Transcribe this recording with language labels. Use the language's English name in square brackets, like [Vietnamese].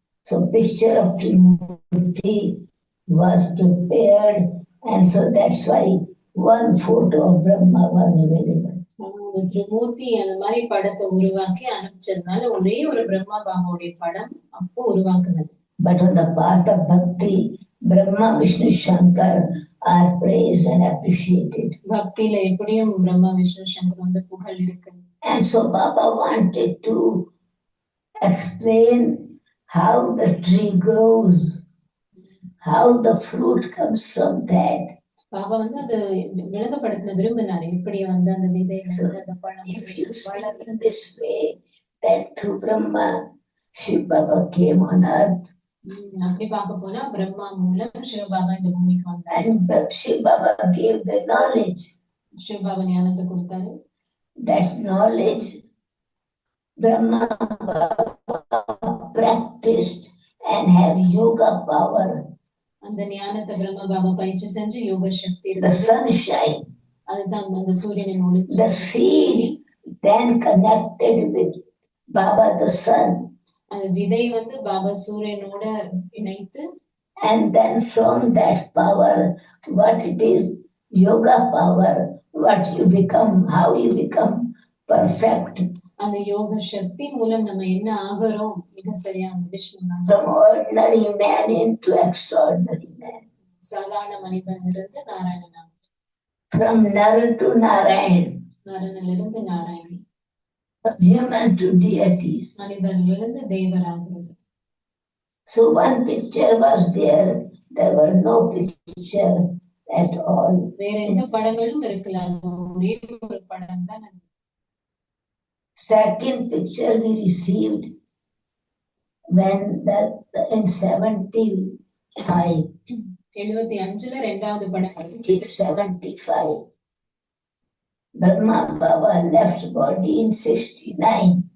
[English] So picture of Trimurti was prepared, and so that's why one photo of Brahma was available. [Tamil] Trimurti அந்த மாதிரி படத்தை உருவாக்கி அனுப்பிச்சதுனால ஒரே ஒரு பிரம்மா பாபாவுடைய படம் அப்போ உருவாக்குனது. [English] But on the path of bhakti, Brahma, Vishnu, Shankar are praised and appreciated. [Tamil] பக்தியில எப்படியும் பிரம்மா விஷ்ணு சங்கர் வந்து புகழ் இருக்கு. [English] And so Baba wanted to explain how the tree grows, how the fruit comes from that. [Tamil] Baba வந்து அது விளங்கப்படுத்த விரும்பினார், எப்படி வந்து அந்த விதை அந்த பழம். [English] If you see in this way, that through Brahma, Shiv Baba came on earth. [Tamil] அப்படி பார்க்க போனா பிரம்மா மூலம் சிவ பாபா இந்த பூமிக்கு வந்தார். [English] And Shiv Baba gave the knowledge. [Tamil] சிவ பாபா ஞானத்தை கொடுத்தாரு. [English] That knowledge Brahma practiced and have yoga power. [Tamil] அந்த ஞானத்தை பிரம்மா பாபா பயிற்சி செஞ்சு யோக சக்தி. [English] The sunshine. [Tamil] அதுதான் அந்த சூரியனின் ஒளி. [English] The seed then connected with Baba the sun. [Tamil] அந்த விதை வந்து பாபா சூரியனோட இணைத்து. [English] And then from that power, what it is, yoga power, what you become, how you become perfect. [Tamil] அந்த யோக சக்தி மூலம் நம்ம என்ன ஆகிறோம், இது சரியான Vishnu. [English] From ordinary man into extraordinary man. [Tamil] சாதாரண மனிதன் இருந்து Narayanan. [English] From Nar to Narayan. [Tamil] நரனிலிருந்து Narayani. [English] From human to deities. [Tamil] மனிதனிலிருந்து தேவராகிறது. [English] So one picture was there. There were no picture at all. [Tamil] வேற எந்த படங்களும் இருக்கலாம், ஒரே ஒரு படம் தான். [English] Second picture we received when in 75. [Tamil] 75ல இரண்டாவது படம். [English] 75. Brahma Baba left body in 69.